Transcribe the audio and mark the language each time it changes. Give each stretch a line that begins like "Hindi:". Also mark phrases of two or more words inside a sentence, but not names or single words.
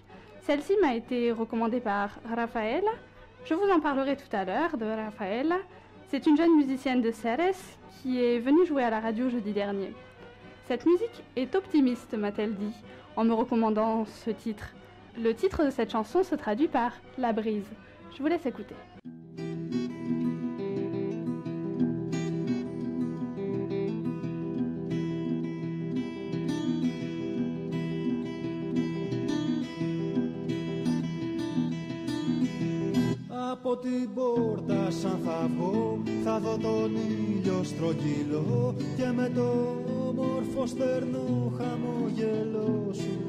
French: Celle-ci m'a été recommandée par Raphaël. Je vous en parlerai tout à l'heure de Raphaël. C'est une jeune musicienne de Ceres qui est venue jouer à la radio jeudi dernier. Cette musique est optimiste, m'a-t-elle dit, en me recommandant ce titre. Le titre de cette chanson se traduit par « La brise ». Je vous laisse écouter.
Greek: Από την πόρτα σαν θα βγω, θα δω τον ήλιο στρογγυλό και με το όμορφο στερνό χαμογελό σου.